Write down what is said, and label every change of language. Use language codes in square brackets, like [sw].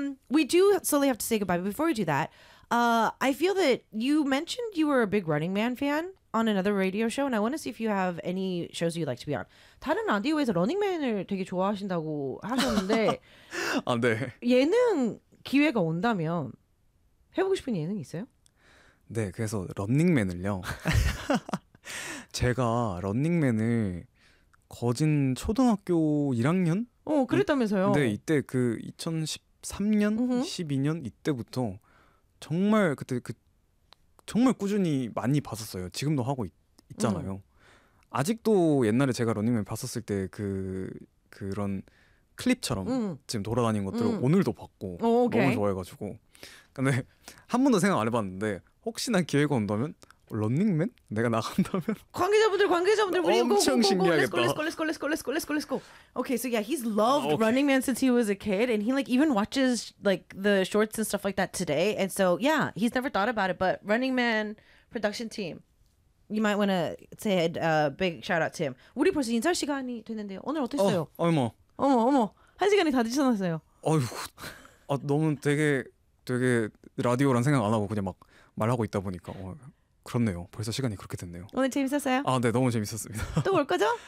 [en] We do slowly have to say goodbye, but before we do that, I feel that you mentioned you were a big Running Man fan on another radio show, and I want to see if you have any shows you'd like to be on. [ko] 다른 라디오에서 러닝맨을 되게 좋아하신다고 하셨는데, 아, 네. 예능 기회가 온다면 해보고 싶은 예능 있어요? 네, 그래서 런닝맨을요. 제가 런닝맨을 거진 초등학교 1학년? 네, 그랬다면서요. 이때 그 2013년, 12년 이때부터 정말 그때 정말 꾸준히 많이 봤었어요. 지금도 하고 있잖아요. 아직도 옛날에 제가 런닝맨 봤었을 때 그런 클립처럼 지금 돌아다니는 것들을 오늘도 봤고 너무 오케이. 좋아해가지고. 근데 한 번도 생각 안 해봤는데 혹시나 기회가 온다면 런닝맨 내가 나간다면 관계자분들, 우리 엄청 고고고고 신기하겠다. [en] Let's go. Okay, so yeah, he's loved Running Man since he was a kid, and he like even watches like the shorts and stuff like that today. And so yeah, he's never thought about it, but Running Man production team, you might want to say a big shout out to him. [ko] 우리 벌써 인사 시간이 됐는데요. 오늘 어땠어요? 어머. 어머 어머, 한 시간이 다 지나갔어요. 아이고. 아 너무 되게 라디오란 생각 안 하고 그냥 막 말하고 있다 보니까 그렇네요. 벌써 시간이 그렇게 됐네요. 오늘 재밌었어요? 아, 네, 너무 재밌었습니다. 또올 거죠?